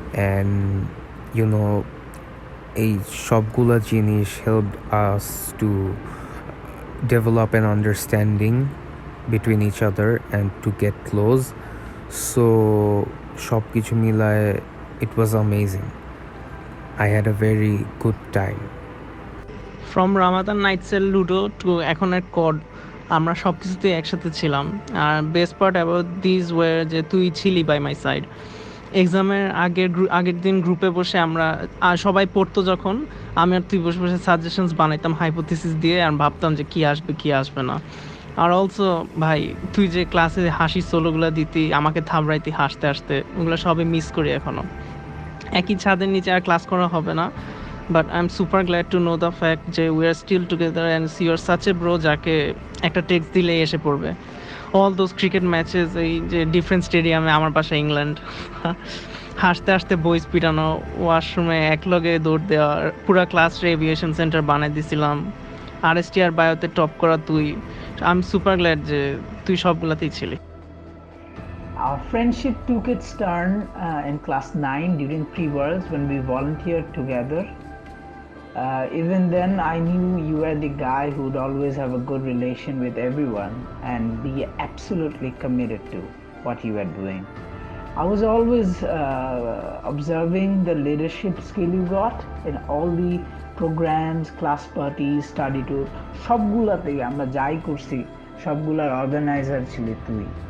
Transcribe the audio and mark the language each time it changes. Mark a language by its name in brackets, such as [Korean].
[English] And you know, [Bangla] এই সবগুলা জিনিস [English] helped us to develop an understanding between each other and to get close. So [Bangla] সব কিছু মিলায় [English] it was amazing. I had a very good time. From Ramadan নাইটসের ludo to [Bangla] এখনের code, আমরা সব কিছুতেই একসাথে ছিলাম. [English] আর best part about this way [Bangla] যে তুই ছিলি [English] By my side. [Bangla] এক্সামের আগের দিন গ্রুপে বসে আমরা সবাই পড়তো যখন, আমি আর তুই বসে বসে সাজেশনস বানাইতাম হাইপোথিসিস দিয়ে, আর ভাবতাম যে কী আসবে কী আসবে না. আর অলসো ভাই তুই যে ক্লাসে হাসি সোলোগুলো দিতি, আমাকে থাবড়াইতি হাসতে হাসতে, ওগুলো সবই মিস করি এখনও. একই ছাদের নিচে আর ক্লাস করা হবে না, [English] but I am super glad to know the fact যে we are still together and you are such a bro [Bangla] যাকে একটা টেক্সট দিলে এসে পড়বে. অল দোজ ক্রিকেট ম্যাচেস, এই যে ডিফারেন্ট স্টেডিয়ামে, আমার পাশে ইংল্যান্ড, হাসতে হাসতে বই পিটানো, ওয়াশরুমে একলগে দৌড় দেওয়া, পুরা ক্লাসে এভিয়েশন সেন্টার বানাই দিছিলাম, RSTR বায়োতে টপ করা তুই. [English] I am super glad [Bangla] যে তুই সবগুলাতেই ছিলি. [English] Our friendship took its turn in class 9 during pre-worlds when we volunteered together. Even then, I knew you were the guy who would always have a good relation with everyone and be absolutely committed to what you were doing. I was always observing the leadership skill you got in all the programs, class parties, study tour. [Bangla] সবগুলাতেই আমরা যাই করছি সবগুলার organiser ছিলি তুই.